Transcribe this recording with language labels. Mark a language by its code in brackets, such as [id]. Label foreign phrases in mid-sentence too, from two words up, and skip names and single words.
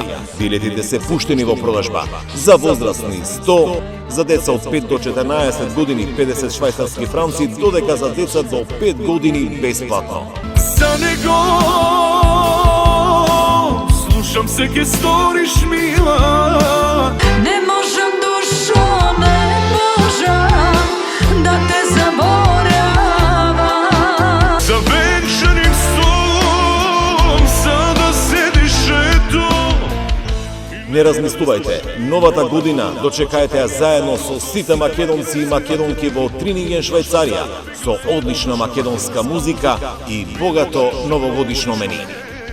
[mk] Билетите се пуштени во продажба. За возрастни 100, за деца од 5 до 14 години 50 швајцарски франци, додека за деца до 5 години бесплатно. За него слушам се ке сториш мила. [sr] Ne možem dušo, ne možem da te zaboravam. За венчаним столом сада седиш ето. [mk] Не размислувајте, новата година дочекајте ја заедно со сите македонци и македонки во Трининген Швајцарија, со одлична македонска музика и богато новогодишно мени.